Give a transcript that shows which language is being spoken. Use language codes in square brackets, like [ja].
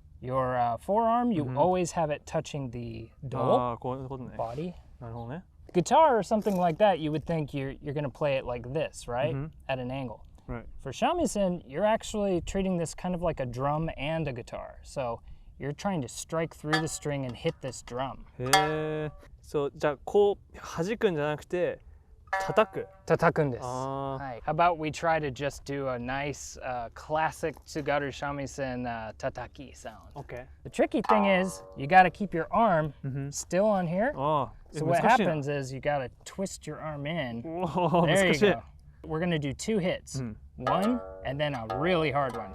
[en] Your forearm, you always have it touching the body. Guitar or something like that, you would think you're going to play it like this, right? At an angle. Right. For shamisen, you're actually treating this kind of like a drum and a guitar. So you're trying to strike through the string and hit this drum. So, じゃあこう弾くんじゃなくて叩く。 [ja] 叩くんです。 [en] How about we try to just do a nice classic Tsugaru shamisen tataki sound. Okay. The tricky thing is you got to keep your arm still on here. So what happens is you got to twist your arm in. There you go. We're going to do 2 hits. One and then a really hard one.